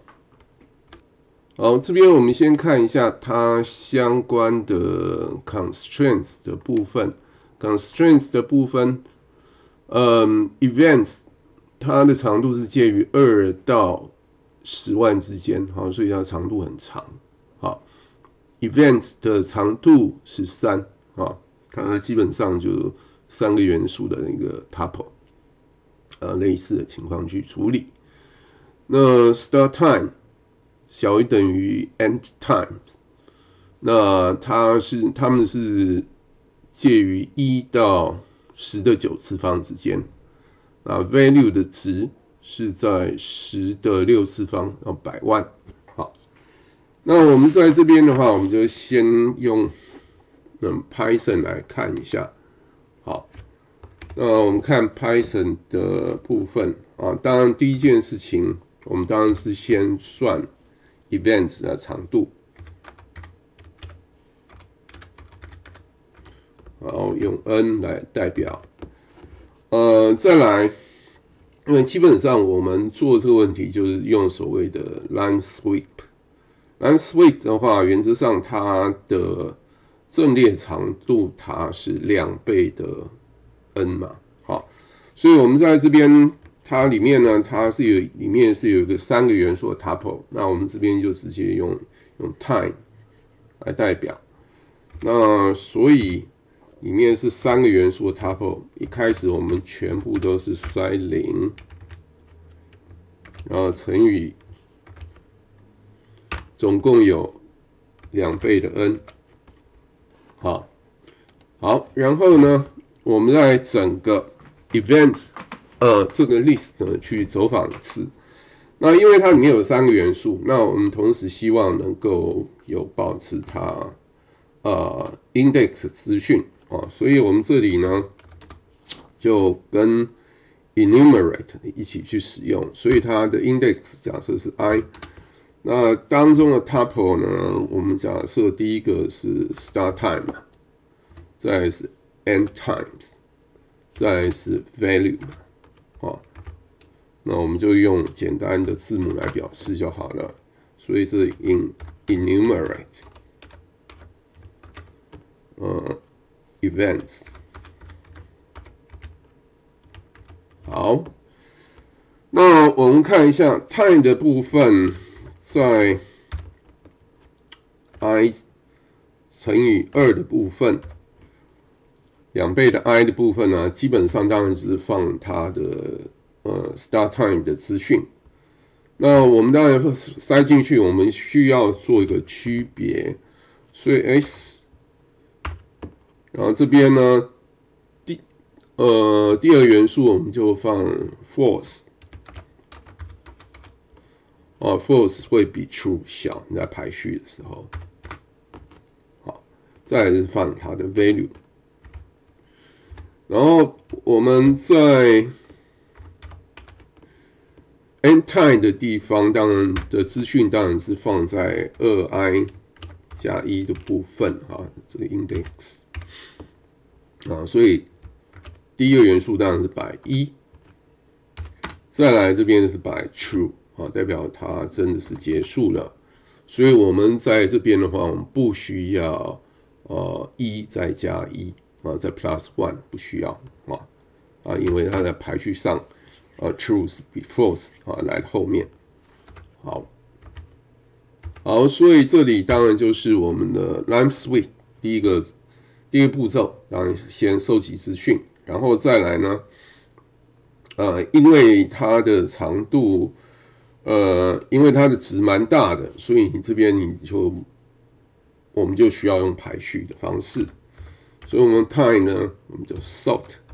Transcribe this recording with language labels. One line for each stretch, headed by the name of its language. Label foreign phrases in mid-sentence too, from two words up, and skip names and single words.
Chinese: 好，這邊我們先看一下它相關的 constraints 的部分。constraints 的部分events 它的長度是介於2到10萬之間，好，所以它長度很長。好 ，events 的長度是3，啊，它基本上就3個元素的那個 tuple，類似的情況去處理。那
English: start time
Chinese: 小於等於
English: end time，
Chinese: 那它們是介於1到10的9次方之間。那 value 的值是在10的6次方，要100萬。好，那我們在這邊的話，我們就先用Python 來看一下。好，那我們看 Python 的部分啊，當然第一件事情，我們當然是先算 events 的長度，然後用 n 來代表。再來，因為基本上我們做這個問題就是用所謂的
English: line sweep。 line sweep
Chinese: 的話，原則上它的陣列長度它是2倍的 n 嘛，好，所以我們在這邊它裡面呢，裡面是有一個3個元素的 tuple， 那我們這邊就直接用 time 來代表。那所以裡面是3個元素的 tuple，一開始我們全部都是塞0，然後乘以總共有2倍的 n。好，然後呢，我們在整個 events 這個 list 呢去走訪一次。那因為它裡面有3個元素，那我們同時希望能夠有保持它index 資訊啊，所以我們這裡呢就跟 enumerate 一起去使用，所以它的 index 假設是 i。那當中的 tuple 呢，我們假設第一個是
English: start time，
Chinese: 再來是
English: end times，
Chinese: 再來是 value， 那我們就用簡單的字母來表示就好了，所以是
English: enumerate events。
Chinese: 好，那我們看一下 time 的部分，在 i 乘以2的部分，2倍的 i 的部分呢，基本上當然只是放它的
English: start time
Chinese: 的資訊。那我們當然塞進去，我們需要做一個區別，所以 s， 然後這邊呢，第二元素我們就放 false。false 會比 true 小，你在排序的時候。好，再來是放它的 value， 然後我們在
English: end time
Chinese: 的地方，當然的資訊當然是放在2i 加1的部分啊，這個 index 啊，所以第一個元素當然是擺1，再來這邊是擺 true。代表它真的是結束了，所以我們在這邊的話，我們不需要1再加1再 plus 1不需要因為它在排序上true 是比 false 來後面。好，所以這裡當然就是我們的
English: line sweep
Chinese: 第一個步驟，當然先收集資訊，然後再來呢，因為它的長度。因為它的值蠻大的，所以你這邊我們就需要用排序的方式，所以我們 time 呢，我們就 sort。